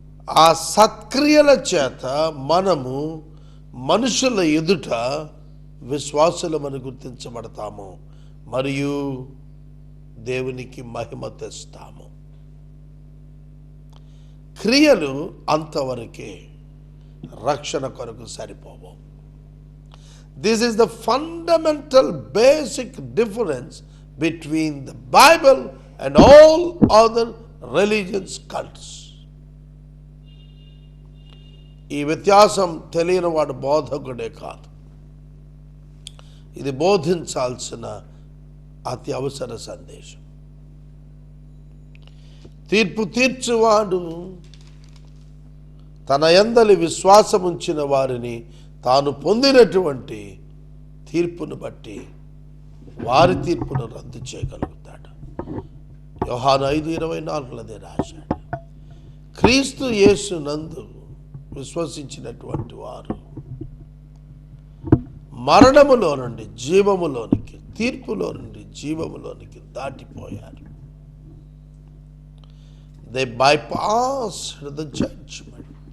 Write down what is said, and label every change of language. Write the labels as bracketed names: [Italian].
[Telugu] ఆ సత్క్రియల చేత మనము మనుషుల ఎదుట విశ్వాసులమని గుర్తించబడతాము మరియు దేవునికి మహిమ తెస్తాము. క్రియలు అంతవరకే, రక్షణ కొరకు సరిపోవు. [English] This is the fundamental basic difference between the Bible and all other religious cults. [Telugu] ఈ వ్యత్యాసం తెలియని వాడు బోధకుడే కాదు. ఇది బోధించాల్సిన అతి అవసర సందేశం. తీర్పు తీర్చువాడు తన యందలి విశ్వాసం ఉంచిన వారిని తాను పొందినటువంటి తీర్పును బట్టి వారి తీర్పును రద్దు చేయగలుగుతాడు. యోహాను 5:24 రాశాడు. క్రీస్తు యేసు నందు విశ్వసించినటువంటి వారు మరణములో నుండి జీవములోనికి, తీర్పులో నుండి జీవములోనికి దాటిపోయారు. [English] They bypassed the judgment.